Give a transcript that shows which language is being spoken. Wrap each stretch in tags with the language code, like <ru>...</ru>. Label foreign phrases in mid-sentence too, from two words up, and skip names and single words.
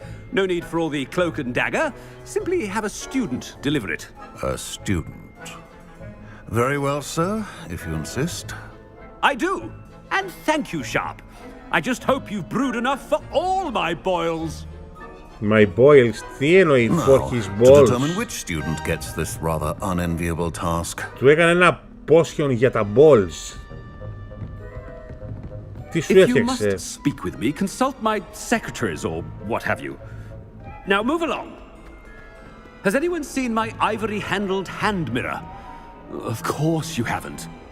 <en>No need for all the cloak and dagger. Simply have a student deliver it. A student. Very well, sir, if you insist. I do. And thank you, Sharp. I just hope you've brewed enough for all my boils. My boils,</en> <el>τι εννοεί</el> <en>for his To balls? determine which student gets this rather unenviable task.</en> <el>Του έκανε ένα potion για τα balls. Τι σου</el> <en>If you must</en> <el>έφτιαξε?</el> <en>speak with me, consult my secretaries or what have you. Now move along. Has anyone seen my ivory-handled hand mirror? Of course you haven't.</en>